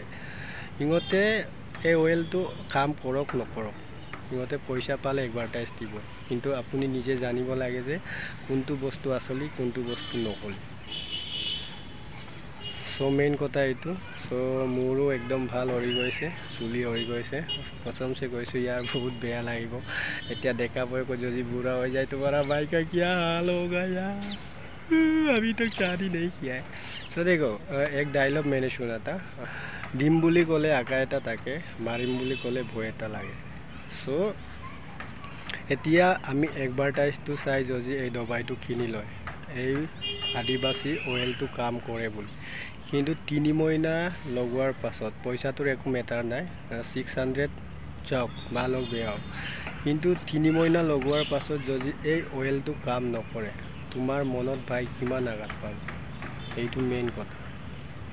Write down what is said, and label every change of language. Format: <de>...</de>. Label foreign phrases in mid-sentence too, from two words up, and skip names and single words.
<as>ইহঁতে এই অয়েলটো কাম কৰক নকৰক ইহঁতে পইচা পালে এডভাৰ্টাইজ দিব, কিন্তু আপুনি নিজে জানিব লাগে যে কোনটো বস্তু আচলি কোনটো বস্তু নকলি। সো মেইন কথা এইটো। সো মোৰো একদম ভাল হৈ গৈছে, চুলি হৈ গৈছে, कसमसे কৈছোঁ</as> <hi>यार बहुत</hi> <as>বেয়া লাগিব। এতিয়া দেখা পাই যদি বুঢ়া হৈ যায়</as> <hi>तुम्हारा भाई का क्या हाल होगा यार, अभी तक शादी नहीं किया है। तो देखो एक डायलॉग मैंने सुना था,</hi> <as>ডিম বুলি ক'লে আকা এটা থাকে, মাৰিম বুলি ক'লে ভয় এটা লাগে। সো এতিয়া আমি এডভাৰ্টাইজটো চাই যদি এই দবাইটো কিনি লয় এই আদিবাসী অয়েলটো কাম কৰে বুলি, কিন্তু 3 মহিনা লগোৱাৰ পাছত পইচাটোৰ একো মেটাৰ নাই, 600 যাওক ভাল হওক বেয়া হওক, কিন্তু 3 মহিনা লগোৱাৰ পাছত যদি এই অয়েলটো কাম নকৰে তোমাৰ মনত ভাই কিমান আঘাত পাব, এইটো মেইন কথা।</as>